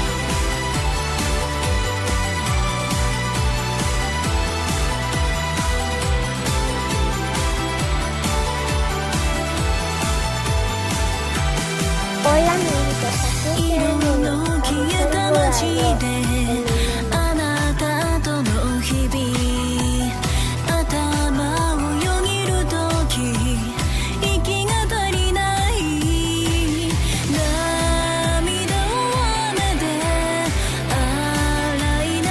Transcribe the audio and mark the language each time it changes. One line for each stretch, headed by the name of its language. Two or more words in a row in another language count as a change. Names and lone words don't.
Spanish: Hola amiguitos, aquí estoy en el Volcano Park.
Japanese: あなたとの日々頭をよぎるとき息が足りない涙を雨で洗い流